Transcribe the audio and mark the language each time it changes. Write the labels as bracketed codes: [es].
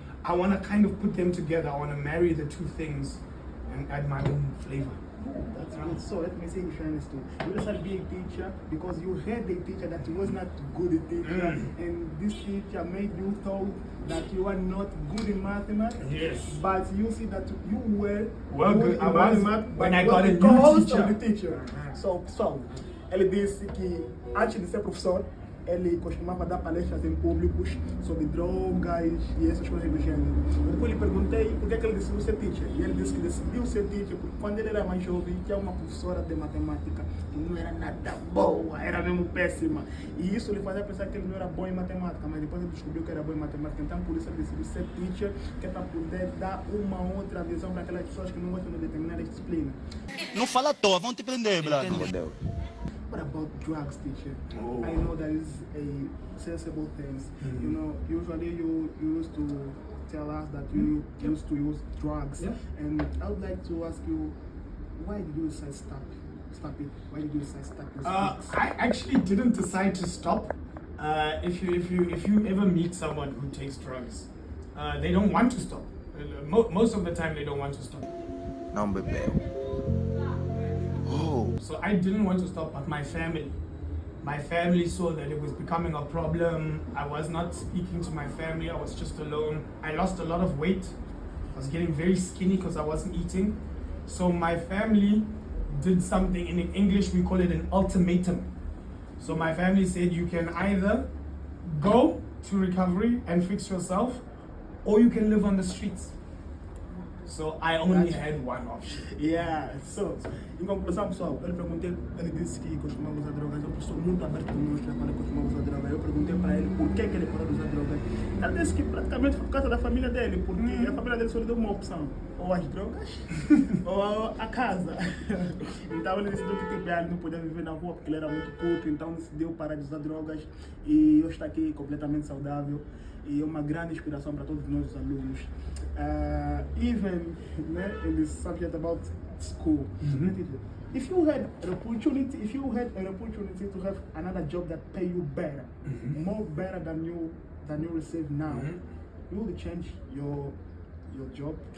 [en] I want to kind of put them together. I want to marry the two things and add my own flavor. That's good. So let me say, if you understand, you decided to be a teacher because you had a teacher that was not good at teacher, and this teacher made you thought that you are not good in mathematics. Yes. But you see that you were good in mathematics when I got a new teacher. Of the teacher. [pt] So, ele disse que antes de ser professor, ele costumava dar palestras em públicos sobre drogas e essas coisas do gênero. Depois lhe perguntei por que ele decidiu ser teacher. E ele disse que decidiu ser teacher porque quando ele era mais jovem, tinha uma professora de matemática que não era nada boa, era mesmo péssima. E isso lhe fazia pensar que ele não era bom em matemática, mas depois ele descobriu que era bom em matemática. Então por isso ele decidiu ser teacher, que é para poder dar uma outra visão para aquelas pessoas que não gostam de determinada disciplina. Não fala à toa, vão te prender, brother. [en] What about drugs, teacher? I know that is a sensible thing. You know, usually you used to tell us that you used to use drugs. And I would like to ask you, why did you decide to stop it? Why did you decide to stop this? I actually didn't decide to stop. If you ever meet someone who takes drugs, they don't want to stop. Most of the time they don't want to stop. [pt] Não bebeu. [en] So I didn't want to stop, but my family saw that it was becoming a problem. I was not speaking to my family, I was just alone. I lost a lot of weight. I was getting very skinny because I wasn't eating. So my family did something, in English we call it an ultimatum. So my family said, you can either go to recovery and fix yourself, or you can live on the streets. So I only had one option. [pt] Yeah, so, em conclusão, pessoal, ele disse que costumava usar drogas. Eu sou muito aberto conosco quando costumava usar drogas. Eu perguntei para ele por que ele parou de usar drogas. Ele disse que praticamente foi por causa da família dele, porque a família dele só lhe deu uma opção, ou as drogas, ou a casa. Então ele decidiu que tipo, ele não podia viver na rua porque ele era muito culto, então decidiu parar de usar drogas e hoje está aqui completamente saudável e é uma grande inspiração para todos nós os alunos. [en] Even in the subject about school. If you had an opportunity, to have another job that pay you better, more better than you receive now, you would change your job?